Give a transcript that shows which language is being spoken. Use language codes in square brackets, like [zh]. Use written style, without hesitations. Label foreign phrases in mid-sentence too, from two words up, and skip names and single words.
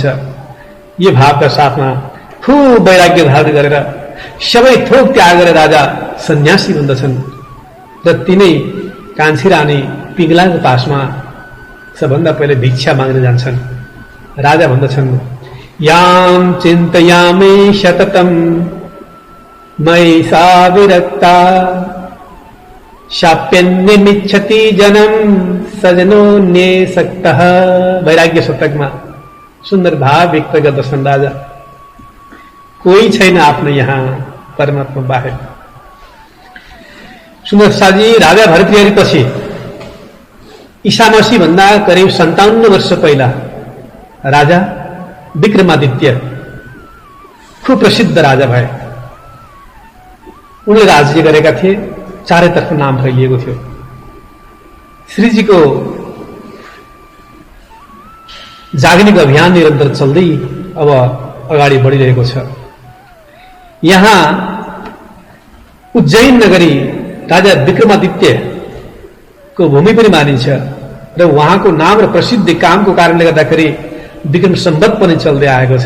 [ne] यो भावका साथमा खूब वैराग्य धारण गरेर सबै थोक त्याग गरेर राजा सन्यासी बन्दछन् र तिनै कान्छी रानी पिङ्गलाको पासमा सबभन्दा पहिले भिक्षा माग्न जान्छन्। राजा भन्दछन्, [sa] याम चिन्तयामि सततम मयि सा विरक्ता शाप्यन्यमिच्छति जनम सजनोन्ये सक्तः। [ne] वैराग्य शतकमा सुन्दर भाव व्यक्त गर्दछन् राजा। कोही छैन आफ्नो यहाँ परमात्मा बाहेक। सुन्दर साजी राजा भर्तृहरि पछि ईसा मसीह भन्दा करिब 57 वर्ष पहिला राजा विक्रमादित्य खूब प्रसिद्ध राजा भए। उनले राज्य गरेका थिए, चारैतर्फ नाम फैलिएको थियो। श्रीजीको जागरणीको अभियान निरन्तर चल्दै अब अगाडि बढिरहेको छ। यहाँ उज्जैन नगरी राजा विक्रमादित्यको भूमि पनि मानिन्छ र उहाँको नाम र प्रसिद्ध कामको कारणले गर्दाखेरि विक्रम सम्वत पनि चल्दै आएको छ।